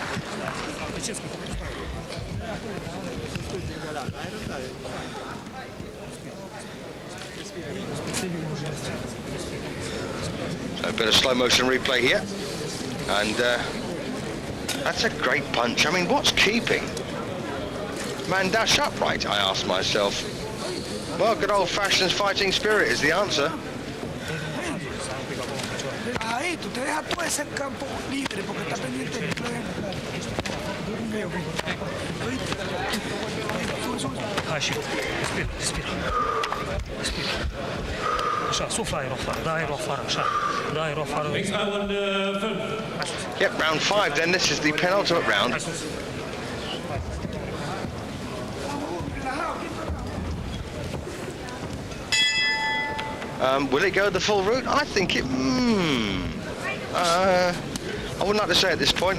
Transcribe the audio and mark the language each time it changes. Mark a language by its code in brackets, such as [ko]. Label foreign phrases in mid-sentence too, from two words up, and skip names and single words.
[en] So a bit of slow motion replay here, and that's a great punch. I mean, what's keeping Mandache upright, I ask myself. Well, good old-fashioned fighting spirit is the answer. [es] Ahí, tú te dejas todo ese campo libre porque está pendiente del play. [ro] Hai și respir. Așa, sufla aerul afară, da aerul afară, așa. Da aerul afară. [en] Yep, round 5 then. This is the penultimate round. Will it go the full route? I think it... I wouldn't like to say at this point.